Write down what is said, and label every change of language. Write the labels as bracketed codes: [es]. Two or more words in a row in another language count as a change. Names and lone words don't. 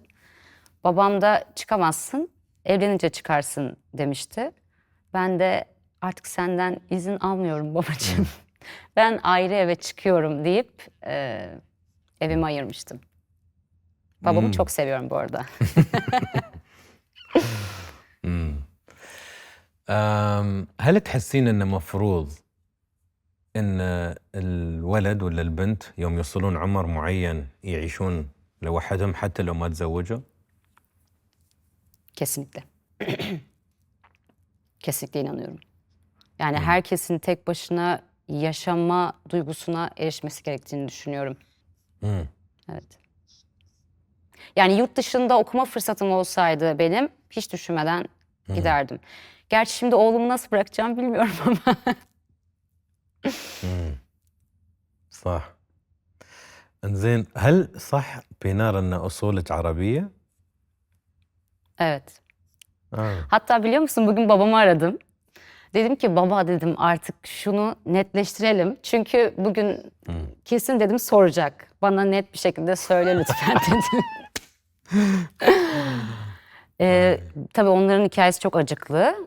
[tr] Babam da çıkamazsın, evlenince çıkarsın demişti. Ben de artık senden izin almıyorum babacığım. Ben ayrı eve çıkıyorum deyip evimi ayırmıştım. Babamı çok seviyorum bu arada. [ar] هل تحسين انه مفروض ان الولد ولا البنت يوم يوصلون عمر معين يعيشون لوحدهم حتى لو ما تزوجوا؟ [tr] Kesinlikle. Kesinlikle inanıyorum. Yani herkesin tek başına yaşama duygusuna erişmesi gerektiğini düşünüyorum. Evet. Yani yurt dışında okuma fırsatım olsaydı benim hiç düşünmeden giderdim. Gerçi şimdi oğlumu nasıl bırakacağım bilmiyorum ama. [ar] صح. انزين هل صح بينار ان اصولك عربية؟ [tr] Evet. آه. Hatta biliyor musun bugün babamı aradım. Dedim ki baba dedim artık şunu netleştirelim. Çünkü bugün kesin dedim soracak. Bana net bir şekilde söyle lütfen dedim. Tabii onların hikayesi çok acıklı.